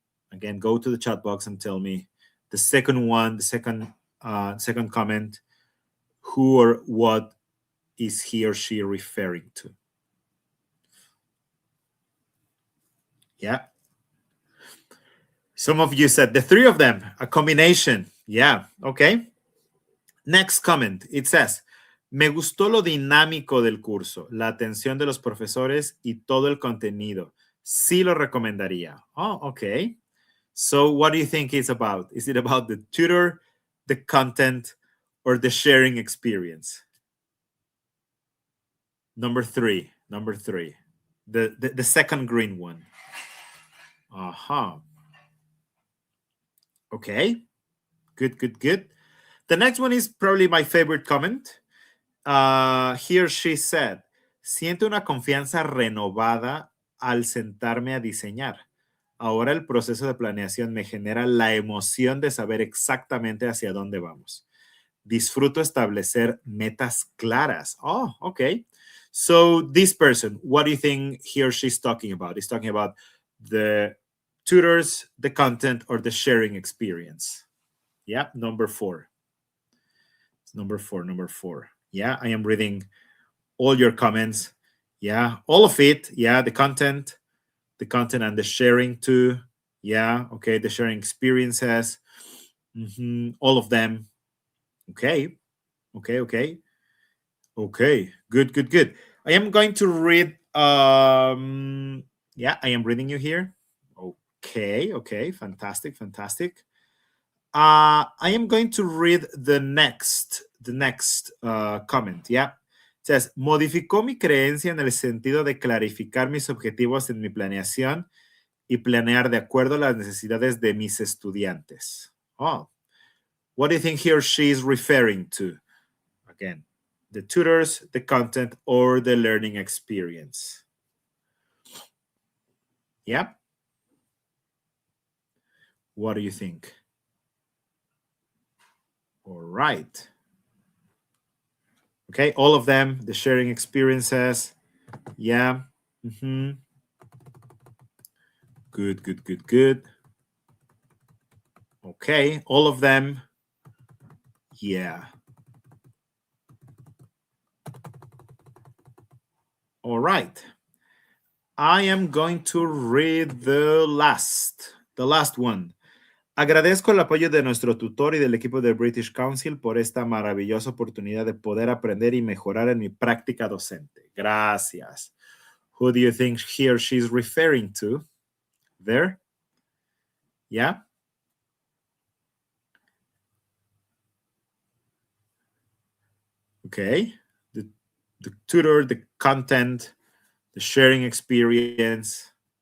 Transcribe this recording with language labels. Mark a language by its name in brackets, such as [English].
[English] Again, go to the chat box and tell me the second one, the second comment, who or what is he or she referring to? Yeah. Some of you said the three of them, a combination. Yeah, okay. Next comment, it says, [Spanish] me gustó lo dinámico del curso, la atención de los profesores y todo el contenido. Sí lo recomendaría. [English] Oh, okay. So what do you think it's about? Is it about the tutor, the content, or the sharing experience? Number three. The second green one. Okay. Good. The next one is probably my favorite comment. He or she said, [Spanish] siento una confianza renovada al sentarme a diseñar. Ahora el proceso de planeación me genera la emoción de saber exactamente hacia dónde vamos. Disfruto establecer metas claras. [English] Oh, okay. So this person, what do you think he or she's talking about? He's talking about the tutors, the content, or the sharing experience. Yeah, number four. Number four. Yeah, I am reading all your comments. Yeah, all of it. Yeah, the content and the sharing too. Yeah, okay, the sharing experiences. All of them. Okay. Good. I am going to read. Yeah, I am reading you here. Okay, fantastic. I am going to read the next comment. Yeah, it says, [Spanish] modificó mi creencia en el sentido de clarificar mis objetivos en mi planeación y planear de acuerdo a las necesidades de mis estudiantes. [English] Oh, what do you think he or she is referring to? Again, the tutors, the content, or the learning experience? Yeah. What do you think? All right. Okay, all of them, the sharing experiences. Yeah. Good. Okay, all of them. Yeah. All right. I am going to read the last one. [Spanish] Agradezco el apoyo de nuestro tutor y del equipo del British Council por esta maravillosa oportunidad de poder aprender y mejorar en mi práctica docente. Gracias. [English] Who do you think he or she is referring to? There? Yeah? Okay. The tutor, the content, the sharing experience.